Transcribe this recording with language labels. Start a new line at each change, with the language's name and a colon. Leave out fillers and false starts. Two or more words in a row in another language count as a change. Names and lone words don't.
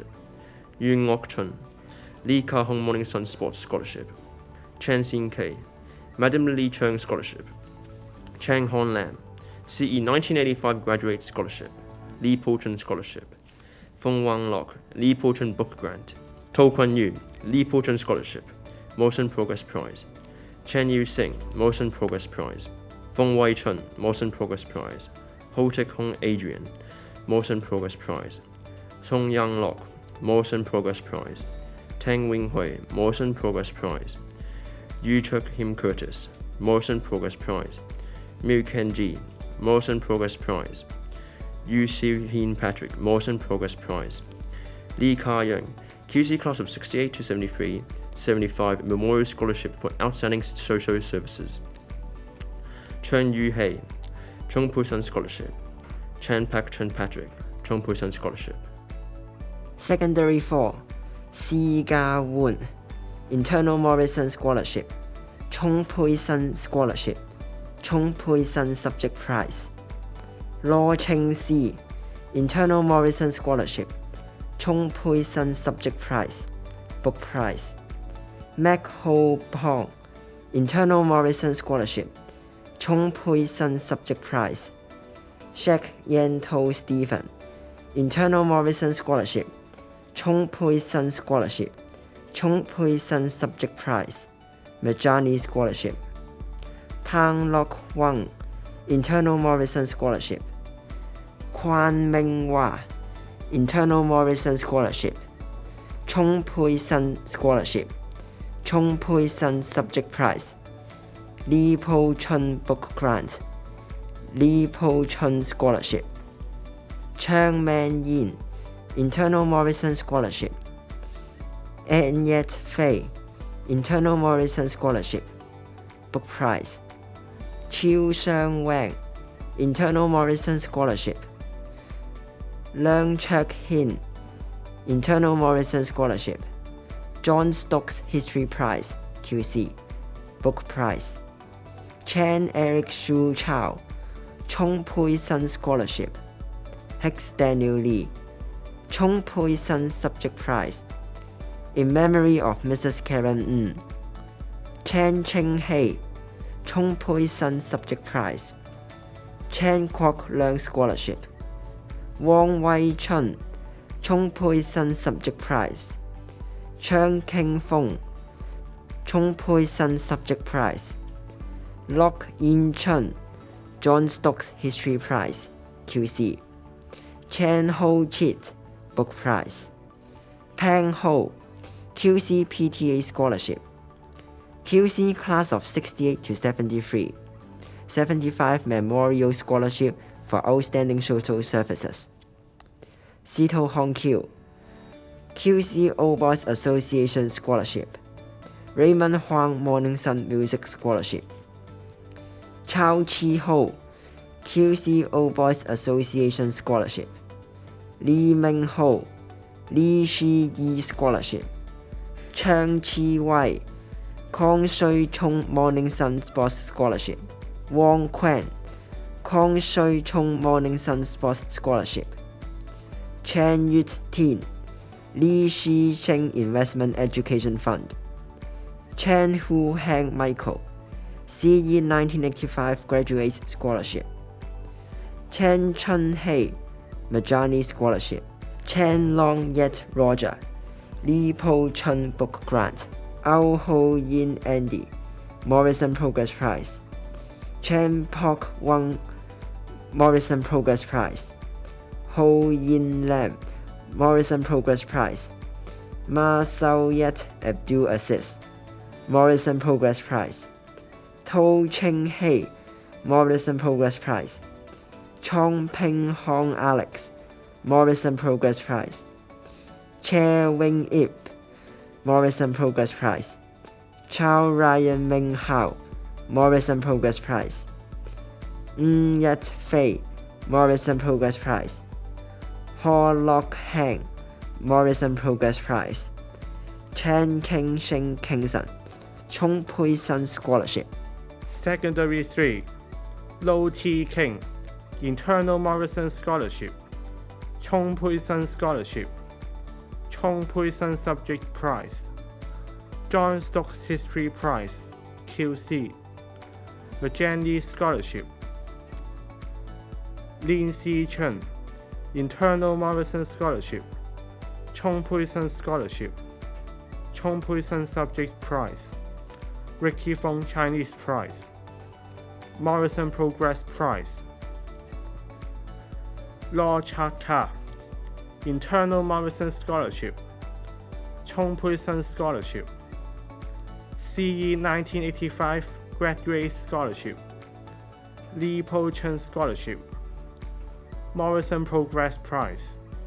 English: Yoon Ngok-chun, Lee Ka-hong Morning Sun Sports Scholarship. Chen Xin-kei, Madam Lily Cheng Scholarship. Chang Hon Lam, CE 1985 Graduate Scholarship, Lee Po-chun Scholarship. Feng Wang Lok, Lee Po-chun Book Grant. To Kwon-yu, Lee Po-chun Scholarship, Morrison Progress Prize. Chen Yu-sing, Morrison Progress Prize. Feng Wai-chun, Morrison Progress Prize. Ho Tek-hong Adrian, Morrison Progress Prize. Song Yang-lok, Morrison Progress Prize. Tang Wing-hui, Morrison Progress Prize. Yu Chuk-him Curtis, Morrison Progress Prize. Miu Ken-ji, Morrison Progress Prize. Yu Siu-hin Patrick, Morrison Progress Prize. Lee Ka-young, QC Class of 68 to 73, 75 Memorial Scholarship for Outstanding Social Services. Chen Yu-hei, Chung Pui-sun Scholarship. Chan Pak-chun Patrick, Chung Pui-sun Scholarship. Secondary 4, Si Ga-woon, Internal Morrison Scholarship, Chung Pui-sun Scholarship. Chung Pui Sun Subject Prize. Law Cheng Si, Internal Morrison Scholarship, Chung Pui Sun Subject Prize, Book Prize. Mac Ho Pong, Internal Morrison Scholarship, Chung Pui Sun Subject Prize. Shek Yen To Stephen, Internal Morrison Scholarship, Chung Pui Sun Scholarship, Chung Pui Sun Subject Prize, Majani Scholarship. Pang Lok Wang, Internal Morrison Scholarship. Kwan Meng Hua, Internal Morrison Scholarship, Chung Pui Sun Scholarship, Chung Pui Sun Subject Prize. Lee Po Chun Book Grant, Lee Po Chun Scholarship. Chang Man Yin, Internal Morrison Scholarship. Anyet Fei, Internal Morrison Scholarship, Book Prize. Chiu Sheng Wang, Internal Morrison Scholarship. Leung Chek Hin, Internal Morrison Scholarship, John Stokes History Prize, QC, Book Prize. Chen Eric Shu Chow, Chung Pui Sun Scholarship. Hex Daniel Lee, Chung Pui Sun Subject Prize, in memory of Mrs. Karen Ng. Chen Cheng Hei, Chung Pui Sun Subject Prize. Chen Kwok Leung Scholarship. Wang Wei Chun, Chung Pui Sun Subject Prize. Cheng Keng Fong, Chung Pui Sun Subject Prize. Lok Yin Chun, John Stokes History Prize, QC. Chen Ho Chit, Book Prize. Pang Ho, QC PTA Scholarship. QC Class of 68 to 73, 75 Memorial Scholarship for Outstanding Social Services. Sito Hong Kyu, QC Oboz Association Scholarship. Raymond Huang Morning Sun Music Scholarship. Chao Chi Ho, QC Oboz Association Scholarship. Li Meng Ho, Li Shi Yi Scholarship. Chang Chi Wei, Kong Shui Chung Morning Sun Sports Scholarship. Wang Quan, Kong Shui Chung Morning Sun Sports Scholarship. Chen Yut Tin, Li Shi Sheng Investment Education Fund. Chen Hu Hang Michael, CE 1985 Graduate Scholarship. Chen Chun Hei, Majani Scholarship. Chen Long Yet Roger, Li Po Chun Book Grant. Ao Ho Yin Andy, Morrison Progress Prize. Chen Pok Wang, Morrison Progress Prize. Ho Yin Lam, Morrison Progress Prize. Ma Sao Yet Abdul Aziz, Morrison Progress Prize. To Cheng Hei, Morrison Progress Prize. Chong Ping Hong Alex, Morrison Progress Prize. Che Wing Ip, Morrison Progress Prize. Chao Ryan Ming Hao, Morrison Progress Prize. Ng Yat Fei, Morrison Progress Prize. Ho Lok Hang, Morrison Progress Prize. Chen King Shing Kingston, Chung Pui Sun Scholarship. Secondary 3, Lo T. King, Internal Morrison Scholarship, Chung Pui Sun Scholarship, Chung Pui Sun Subject Prize, John Stokes History Prize, QC, Majani Scholarship. Lin Si Chen, Internal Morrison Scholarship, Chung Pui Sun Scholarship, Chung Pui Sun Subject Prize, Ricky Fong Chinese Prize, Morrison Progress Prize. Law Cha Ka, Internal Morrison Scholarship, Chung Pui Sun Scholarship, CE 1985 Graduate Scholarship, Li Po Chun Scholarship, Morrison Progress Prize.